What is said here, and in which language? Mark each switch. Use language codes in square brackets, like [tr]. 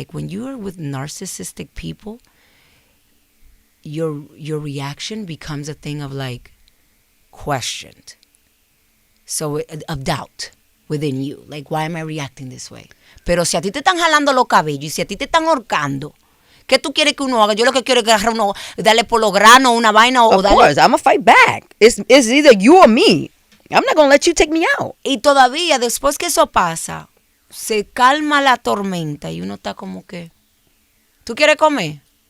[en] Like when you are with narcissistic people, your reaction becomes a thing of like questioned. So of doubt within you. Like, why am I reacting this way? [es] Pero si a ti te están jalando los cabellos y si a ti te están ahorcando, ¿qué tú quieres que uno haga? Yo lo que quiero es que agarre uno, darle por los granos, una vaina o darle. [en] Of course, I'm gonna fight back. It's either you or me. I'm not gonna let you take me out. [es] Y todavía, después que eso pasa, se calma la tormenta y uno está como que, ¿tú quieres comer?